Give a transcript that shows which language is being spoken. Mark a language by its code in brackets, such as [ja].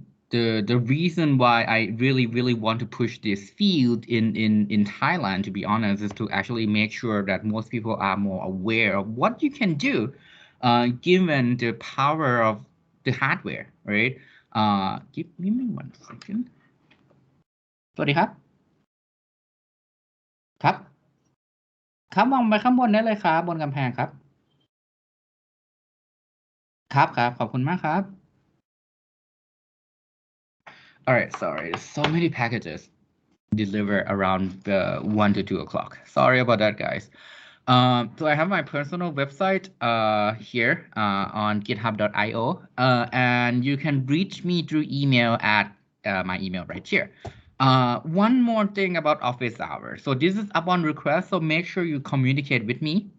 [en] The reason why I really want to push this field in Thailand, to be honest, is to actually make sure that most people are more aware of what you can do, given the power of the hardware, right? Give me 1 second. [th] สวัสดีครับครับมองไปข้างบนได้เลยครับบนกำแพงครับครับขอบคุณมากครับ [en] All right, sorry, so many packages deliver around 1 to 2 o'clock. Sorry about that, guys. So I have my personal website here on github.io, and you can reach me through email at my email right here. One more thing about office hours. So this is upon request, so make sure you communicate with me.